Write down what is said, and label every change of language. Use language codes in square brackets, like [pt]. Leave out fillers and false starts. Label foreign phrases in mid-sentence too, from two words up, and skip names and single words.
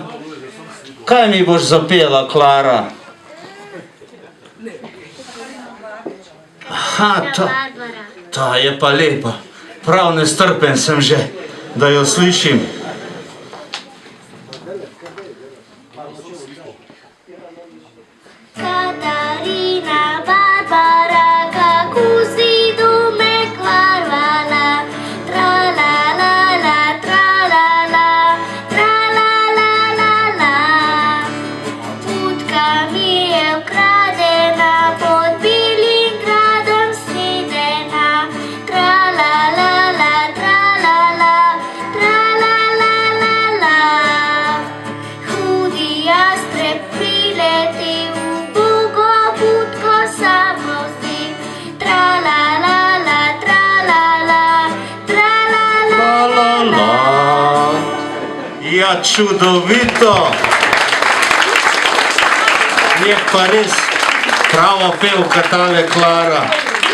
[sl] Kaj mi boš zapela, Klara? Aha, ta je pa lepa. Prav nestrpen sem že, da jo slišim. Katarina, Barbara, kako si domek varvala, tra-la-la-la, tra-la-la, tra-la-la-la-la. Putka mi je ukradena, pod belim gradom svedena, tra-la-la-la, tra-la-la, tra-la-la-la-la. Hudi jastreb prileti v Bogo putko samo zdi, tra-la-la-la, tra-la-la, tra-la-la-la-la. Ja, čudovito! Je pa res prava pevka tale Klara.